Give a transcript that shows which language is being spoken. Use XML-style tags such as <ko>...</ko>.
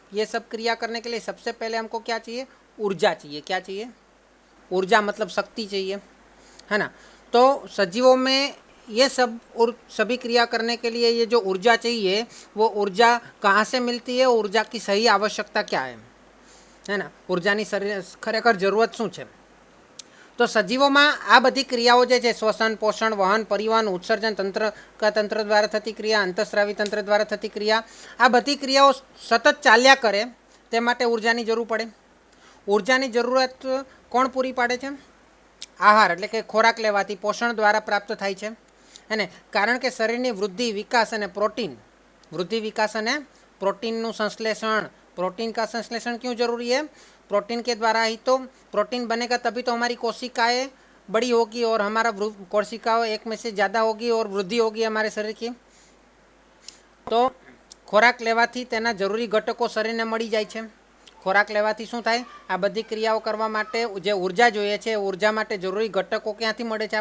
<hi>ये सब क्रिया करने के लिए सबसे पहले हमको क्या चाहिए? ऊर्जा चाहिए। क्या चाहिए? ऊर्जा मतलब शक्ति चाहिए, है ना। तो सजीवों में ये सब और सभी क्रिया करने के लिए ये जो ऊर्जा चाहिए वो ऊर्जा कहाँ से मिलती है? ऊर्जा की सही आवश्यकता क्या है ना।</hi> <gu>ऊर्जाની ખરેખર જરૂરત શું છે? તો સજીવોમાં આ બધી ક્રિયાઓ જે છે શ્વસન, પોષણ, વહન, પરિવહન, ઉત્સર્જન, તંત્ર દ્વારા થતી ક્રિયા, અંતઃસ્રાવી તંત્ર દ્વારા થતી ક્રિયા, આ બધી ક્રિયાઓ સતત ચાલ્યા કરે તે માટે ઊર્જાની જરૂર પડે. ઊર્જાની જરૂરત કોણ પૂરી પાડે છે? આહાર એટલે કે ખોરાક લેવાથી પોષણ દ્વારા પ્રાપ્ત થાય છે. અને કારણ કે શરીરની વૃદ્ધિ, વિકાસ અને પ્રોટીનનું संश्लेषण,</gu> <hi>प्रोटीन का संश्लेषण क्यों जरूरी है? प्रोटीन के द्वारा ही तो प्रोटीन बनेगा, तभी तो हमारी कोशिकाएं बड़ी होगी और हमारा कोशिकाओं एक में से ज़्यादा होगी और वृद्धि होगी हमारे शरीर की.</hi> <gu>तो ખોરાક લેવાથી તેના જરૂરી ઘટકો શરીરને મળી જાય છે. ખોરાક લેવાથી શું થાય? આ બધી ક્રિયાઓ કરવા માટે જે ઉર્જા જોઈએ છે ઉર્જા માટે જરૂરી ઘટકો ક્યાંથી મળે છે?</gu>